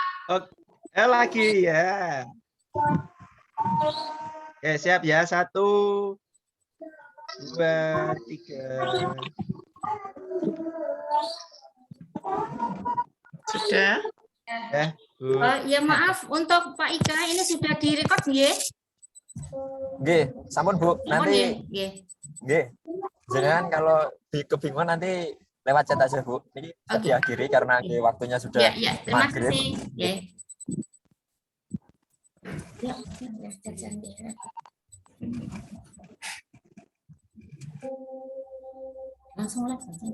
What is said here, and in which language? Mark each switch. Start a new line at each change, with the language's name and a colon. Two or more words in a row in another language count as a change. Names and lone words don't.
Indonesian: Oke, lagi ya. Oke, siap ya. 1, 2, 3. Sudah? Ya, Bu. Ya maaf, untuk Pak Ika ini sudah direkod nggih?
Javanese: Nggih, sampun Bu. Nanti
Indonesian: Nggih. nggih. Jangan kalau kebingungan nanti lewat chat aja Bu. Ini diakhiri karena waktunya sudah Ya, terima maghrib. kasih. Ya. Ya, langsung live.